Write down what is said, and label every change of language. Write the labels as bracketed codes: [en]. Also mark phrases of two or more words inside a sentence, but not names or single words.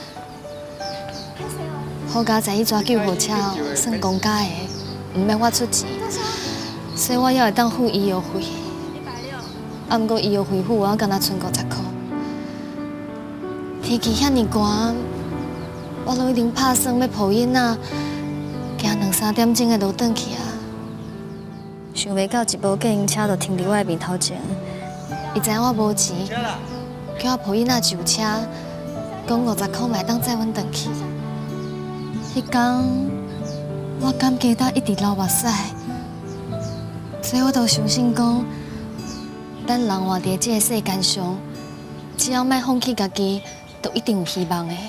[nan] 好佳在伊抓救护车哦，算公家的，唔免我出钱，所以我还会当付医药费。毋过医药费付我敢若剩50块。天气遐尼寒，我拢已经拍算要抱囡仔，行2、3点钟的路转去啊。想袂到一部计程车就停伫我的面头前，伊知影我无钱，叫我抱囡仔上车，讲50块嘛会当载阮转去。迄天，我感觉到一直流目屎，所以我就相信讲，咱人活伫这个世间上，只要莫放弃家己，就一定有希望的。